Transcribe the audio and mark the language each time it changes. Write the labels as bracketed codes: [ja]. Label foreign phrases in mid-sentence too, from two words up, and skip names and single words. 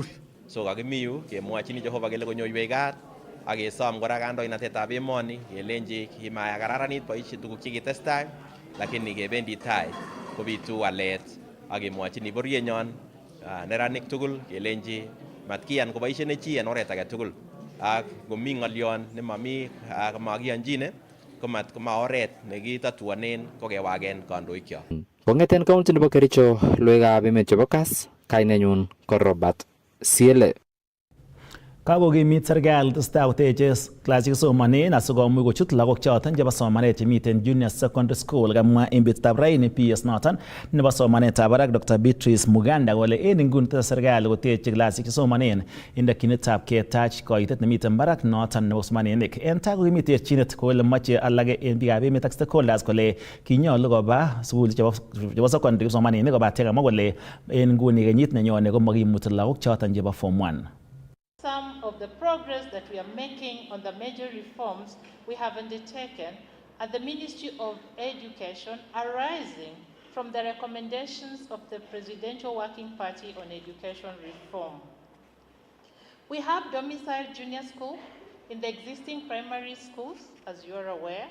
[kln] So kakimi yu kemwochin Jehova kele konyoiwech kat ak kesom kora kandoinatetab emoni kelenji kimakararanit boisiet tuguk chekitestai lakini kebendi tai kobitu walet ak kemwochin bororienyon neranik tugul kelenji matkiyan koboisien chi en oret age tugul ak komi ng'olyon nemami makiyonjine ko ma oret nekitatuanen ko kewaken kandoikyok. Kong'eten county nebo Kericho logoiwekab emet chebo Kass, kainenyun ko Robert Siele. Kakokimit serikali tesetai koteche klasik somanen asikomuch kochut lagok choton chebo somanet chemiten [en] junior secondary school. [kln] Kamwa en betutab raini PS noton nebo somanetab barak Dr. Beatrice Muganda kole en inguni tese serikali koteche klasik chesomanen en tokyinetab ketach koitet nemiten barak noton nebo kipsomaninik. En tai kokimi terchinet kole moche alage en biikab emet ak stakeholders kole kinyolu koba sukul chebo secondary kipsomaninik kobate kamwa kole en inguni kenyit nenyone komakimuti lagok choton chebo form 1. [en] Some of the progress that we are making on the major reforms we have undertaken at the Ministry of Education arising from the recommendations of the Presidential Working Party on Education Reform. We have domiciled junior school in the existing primary schools, as you are aware.